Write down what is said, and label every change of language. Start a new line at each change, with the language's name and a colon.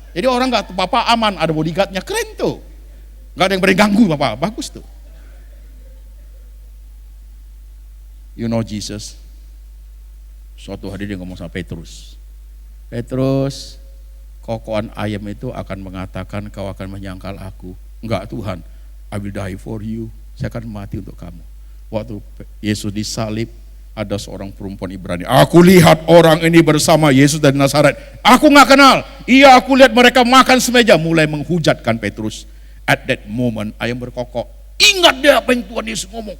Indonesian: Jadi orang nggak apa-apa, aman, ada bodyguardnya, keren tuh. Nggak ada yang berani ganggu apa, bagus tuh.
English: You know Jesus.
Indonesian: Suatu hari dia ngomong sama Petrus. Petrus, kokoan ayam itu akan mengatakan kau akan menyangkal aku. Enggak Tuhan,
English: I will die for you.
Indonesian: Saya akan mati untuk kamu. Waktu Yesus disalib, ada seorang perempuan Ibrani. Aku lihat orang ini bersama Yesus dari Nazaret. Aku nggak kenal. Iya, aku lihat mereka makan semeja. Mulai menghujatkan Petrus.
English: At that moment,
Indonesian: ayam berkokok. Ingat dia apa yang Tuhan Yesus ngomong.